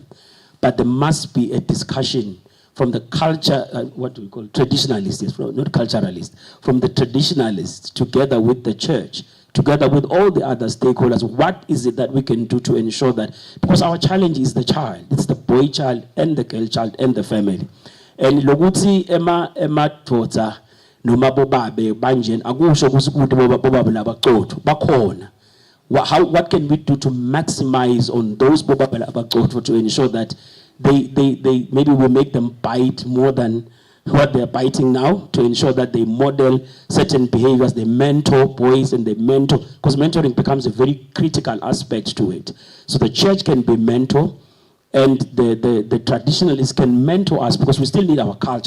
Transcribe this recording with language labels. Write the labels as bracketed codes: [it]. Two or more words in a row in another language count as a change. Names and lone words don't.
[en] But there must be a discussion from the culture, what do we call traditionalists, not culturalists, from the traditionalists together with the church, together with all the other stakeholders, what is it that we can do to ensure that, because our challenge is the child, it's the boy child and the girl child and the family. [ss] And lokuthi ema tota noma bobabe banjeni akusho ukuthi bobabe labaqotho bakhona. [en] What can we do to maximize on those [ss] bobabe labaqotho [en] to ensure that they maybe we make them bite more than what they're biting now, to ensure that they model certain behaviors, they mentor boys and they mentor, because mentoring becomes a very critical aspect to it. So the church can be mentor and the traditionalists can mentor us, because we still need our culture.